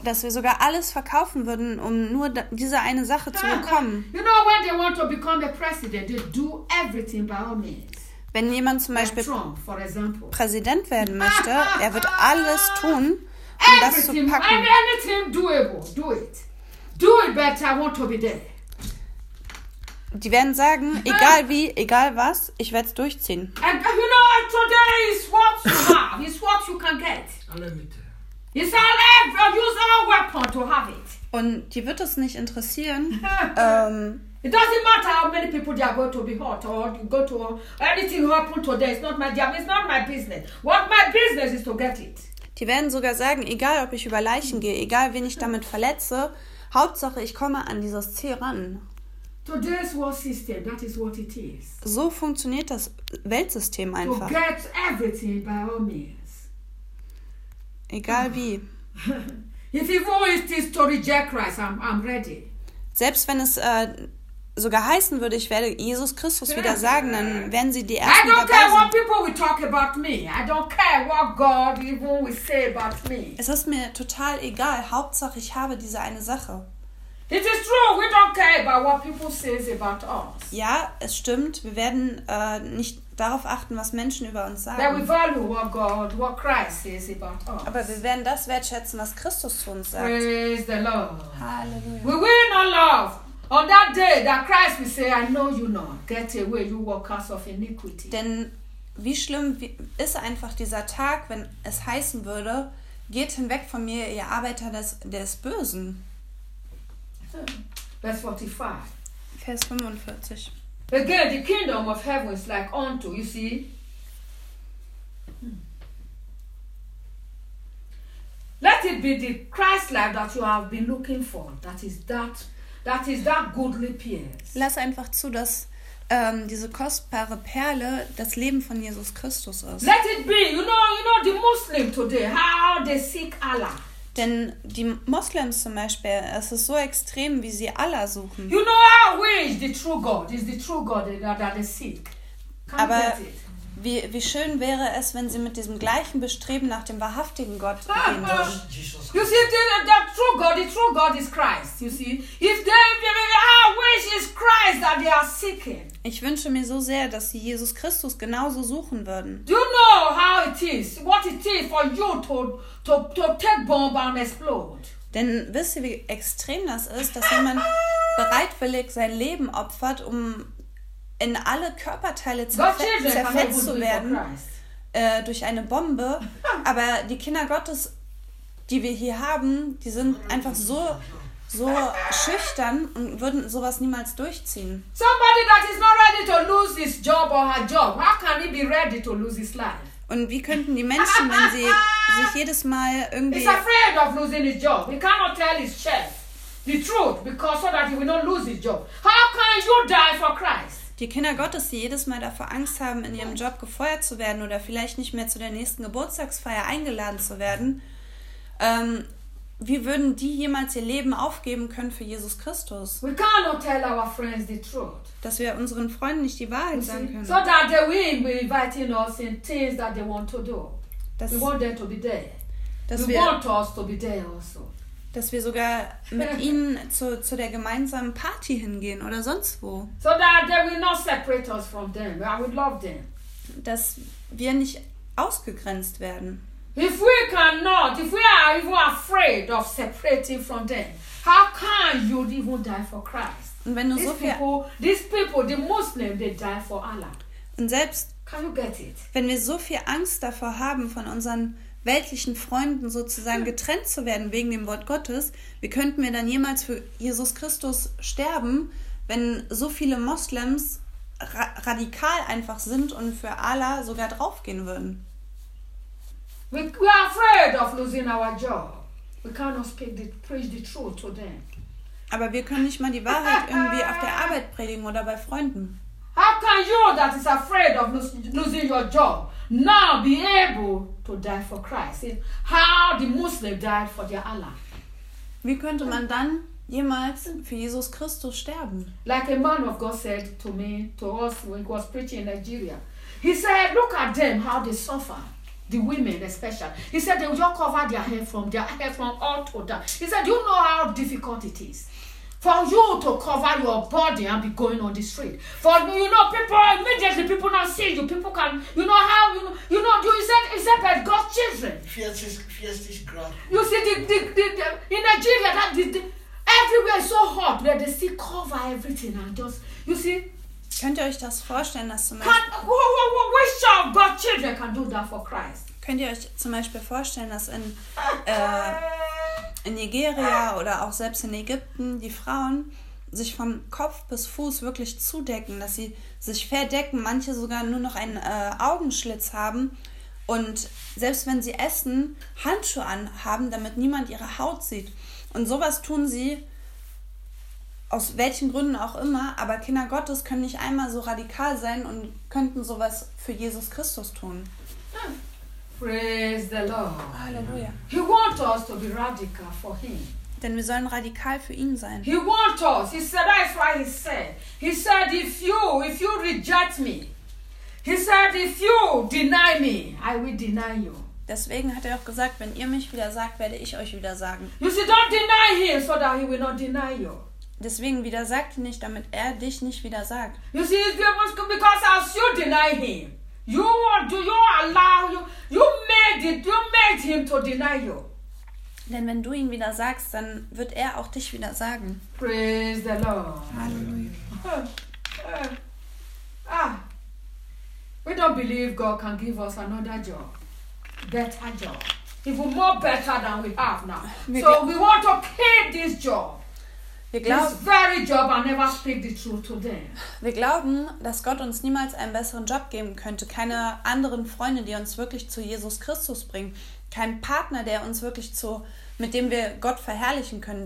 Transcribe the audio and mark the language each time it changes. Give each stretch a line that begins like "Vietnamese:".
German: Dass wir sogar alles verkaufen würden, um nur diese eine Sache zu bekommen.
English: You know, when they want to become a president, they do everything by all means.
German: Wenn jemand zum Beispiel
English: Trump, for example,
German: Präsident werden möchte, er wird alles tun, um das zu packen.
English: Anything doable, do it. Do it better, I want to be there.
German: Die werden sagen, egal wie, egal was, ich werde es durchziehen.
English: And you know, today is what you have, is what you can get. It's all every, use all weapon to have it.
German: Und die wird es nicht interessieren.
English: It doesn't matter how many people they are going to be hurt or go to anything happen today. It's not my business. What my business is to get it.
German: Die werden sogar sagen, egal ob ich über Leichen gehe, egal wen ich damit verletze, Hauptsache ich komme an dieses Ziel ran.
English: Today's world system, that is what it is.
German: So funktioniert das Weltsystem einfach.
English: To get everything by all means.
German: Egal wie.
English: If even it is to reject Christ, I'm ready.
German: Selbst wenn es sogar heißen würde, ich werde Jesus Christus wieder sagen, dann werden sie die Ersten dabei sein.
English: I don't care what people will talk about me. I don't care what God even will say about me.
German: Es ist mir total egal. Hauptsache, ich habe diese eine Sache.
English: It is true, we don't care about what people say about us.
German: Ja, es stimmt, wir werden nicht darauf achten, was Menschen über uns sagen.
English: That we value what God, what Christ says about us.
German: Aber wir werden das wertschätzen, was Christus zu uns sagt.
English: Praise the Lord.
German: Halleluja.
English: We will not love on that day that Christ will say, I know you not. Get away, you workers of iniquity.
German: Denn wie schlimm ist einfach dieser Tag, wenn es heißen würde, geht hinweg von mir, ihr Arbeiter des Bösen. Vers 45.
English: Again, the kingdom of heaven is like unto, you see. Let it be the Christ life that you have been looking for. That is that goodly pearl.
German: Lass einfach zu, dass diese kostbare Perle das Leben von Jesus Christus ist.
English: Let it be. You know the Muslim today, how they seek Allah.
German: Denn die Moslems zum Beispiel, es ist so extrem, wie sie Allah suchen.
English: You know how we is the true God, is the true God that they seek.
German: Aber wie schön wäre es, wenn sie mit diesem gleichen Bestreben nach dem wahrhaftigen Gott gehen würden.
English: You see, the true God is Christ, you see. If they are is Christ that they are seeking.
German: Ich wünsche mir so sehr, dass sie Jesus Christus genauso suchen würden.
English: Do you know how it is? What it is for you to take bomb and explode?
German: Denn wisst ihr, wie extrem das ist, dass jemand bereitwillig sein Leben opfert, um in alle Körperteile zerfetzt zu werden durch eine Bombe. Aber die Kinder Gottes, die wir hier haben, die sind einfach so schüchtern und würden sowas niemals durchziehen.
English: Somebody that is not ready to lose his job or her job, how can he be ready to lose his life?
German: Und wie könnten die Menschen, wenn sie sich jedes Mal irgendwie...
English: He's afraid of losing his job. He cannot tell his chef the truth because so that he will not lose his job. How can you die for Christ?
German: Die Kinder Gottes, die jedes Mal davor Angst haben, in ihrem Job gefeuert zu werden oder vielleicht nicht mehr zu der nächsten Geburtstagsfeier eingeladen zu werden, Wie würden die jemals ihr Leben aufgeben können für Jesus Christus?
English: We cannot tell our friends the truth.
German: Dass wir unseren Freunden nicht die Wahrheit sagen können.
English: So that they will invite us in things that they want to do.
German: Das,
English: we want them to be there. We want us to be there also.
German: Dass wir sogar mit ihnen zu der gemeinsamen Party hingehen oder sonst wo.
English: So that they will not separate us from them. I would love them.
German: Dass wir nicht ausgegrenzt werden.
English: If we cannot, if we are even afraid of separating from them, how can you even die for Christ?
German: Und wenn du
English: these people, the Muslims, they die for Allah.
German: Und selbst,
English: can you get it?
German: Wenn wir so viel Angst davor haben, von unseren weltlichen Freunden sozusagen getrennt zu werden wegen dem Wort Gottes, wie könnten wir dann jemals für Jesus Christus sterben, wenn so viele Moslems radikal einfach sind und für Allah sogar draufgehen würden?
English: We are afraid of losing our job. We cannot speak the, preach the truth to them.
German: Aber wir können nicht mal die Wahrheit irgendwie auf der Arbeit predigen oder bei Freunden.
English: How can you that is afraid of losing your job now be able to die for Christ? How the Muslim died for their Allah? Wie könnte man dann jemals für Jesus Christus sterben? Like a man of God said to me, to us when he was preaching in Nigeria. He said, look at them, how they suffer. The women especially. He said they will just cover their hair from all to down. He said, you know how difficult it is for you to cover your body and be going on the street. For you know, people immediately people not see you. People can he said but God's children. Fiercest ground. You see the in Nigeria that everywhere is so hot that they still cover everything and just you see.
German: Könnt ihr euch das vorstellen, dass zum Beispiel...
English: Which of God's children can do that for Christ?
German: Könnt ihr euch zum Beispiel vorstellen, dass in Nigeria oder auch selbst in Ägypten die Frauen sich von Kopf bis Fuß wirklich zudecken, dass sie sich verdecken, manche sogar nur noch einen Augenschlitz haben und selbst wenn sie essen, Handschuhe anhaben, damit niemand ihre Haut sieht. Und sowas tun sie... Aus welchen Gründen auch immer, aber Kinder Gottes können nicht einmal so radikal sein und könnten sowas für Jesus Christus tun.
English: Praise the Lord.
German: Halleluja.
English: He wants us to be radical for him.
German: Denn wir sollen radikal für ihn sein.
English: He wants us. He said, that's why he said. He said, if you reject me, he said, if you deny me, I will deny you.
German: Deswegen hat er auch gesagt, wenn ihr mich widersagt, werde ich euch widersagen.
English: You see, don't deny him so that he will not deny you.
German: Deswegen widersagt ihn nicht, damit er dich nicht widersagt.
English: You see, because as you deny him, you made him to deny you.
German: Denn wenn du ihn widersagst, dann wird er auch dich widersagen.
English: Praise the Lord.
German: Halleluja.
English: We don't believe God can give us another job, better job, even more better than we have now. So we want to keep this job.
German: Wir glauben, dass Gott uns niemals einen besseren Job geben könnte, keine anderen Freunde, die uns wirklich zu Jesus Christus bringen, keinen Partner, der uns wirklich zu, mit dem wir Gott verherrlichen können.